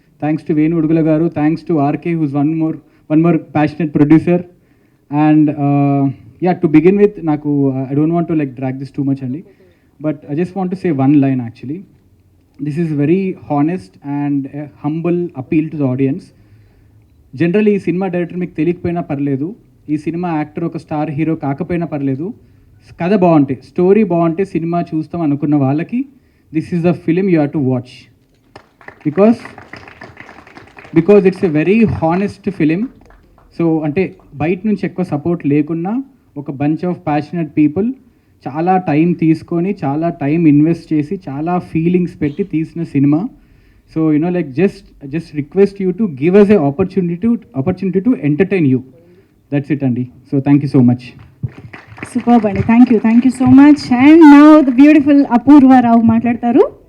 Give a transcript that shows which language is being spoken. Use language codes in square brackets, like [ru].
[en] Thanks to Venu Udugula Garu. Thanks to RK, who's one more passionate producer. And yeah, to begin with, I don't want to like drag this too much, Andy, but I just want to say one line actually. This is very honest and a humble appeal to the audience. [te] General ఈ cinema director మీకు తెలియకపోయినా పర్లేదు, ఈ cinema actor ఒక star hero కాకపోయినా పర్లేదు, కథ బాగుంటే, స్టోరీ బాగుంటే సినిమా చూస్తాం అనుకున్న వాళ్ళకి [en] This is the film you have to watch. Because because it's a very honest film. [te] So అంటే బయట నుంచి ఎక్కువ సపోర్ట్ లేకున్నా ఒక బంచ్ ఆఫ్ ప్యాషనెట్ పీపుల్ చాలా టైం తీసుకొని చాలా టైం ఇన్వెస్ట్ చేసి చాలా ఫీలింగ్స్ పెట్టి తీసిన cinema. [en] So, like just request you to give us an opportunity to entertain you. That's it, Andy. So, thank you so much. Superb, Andy. Thank you so much. And now the beautiful Apurva Rao [te] మాట్లాడతారు.